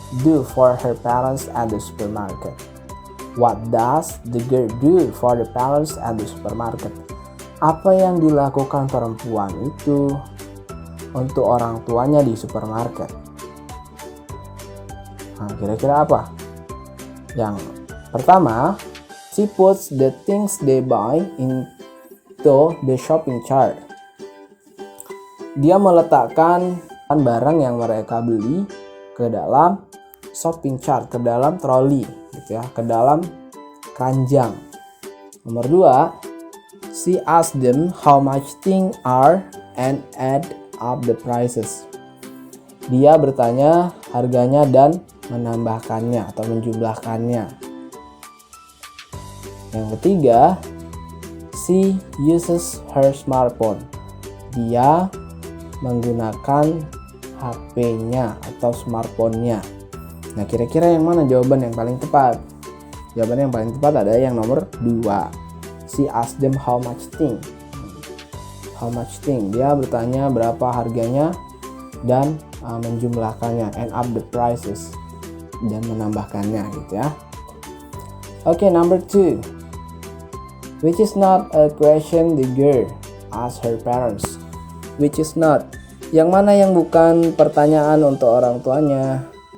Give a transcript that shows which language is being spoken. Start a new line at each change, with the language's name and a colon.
English: do for her parents at the supermarket? What does the girl do for the parents at the supermarket?
Indonesian: Apa yang dilakukan perempuan itu untuk orang tuanya di supermarket? Nah, kira-kira apa? Yang pertama,
English: she puts the things they buy into the shopping cart.
Indonesian: Dia meletakkan barang yang mereka beli ke dalam shopping cart, ke dalam troli, gitu ya, ke dalam keranjang. Nomor 2,
English: she asks them how much things are and add up the prices.
Indonesian: Dia bertanya harganya dan menambahkannya atau menjumlahkannya. Yang ketiga,
English: she uses her smartphone.
Indonesian: Dia menggunakan HP-nya atau smartphone-nya. Nah, kira-kira yang mana jawaban yang paling tepat? Jawaban yang paling tepat ada yang nomor 2.
English: She asks them how much thing. How much thing.
Indonesian: Dia bertanya berapa harganya dan menjumlahkannya,
English: and up the prices,
Indonesian: dan menambahkannya, gitu ya.
English: Oke, number 2. Which is not a question the girl asks her parents. Which is not.
Indonesian: Yang mana yang bukan pertanyaan untuk orang tuanya?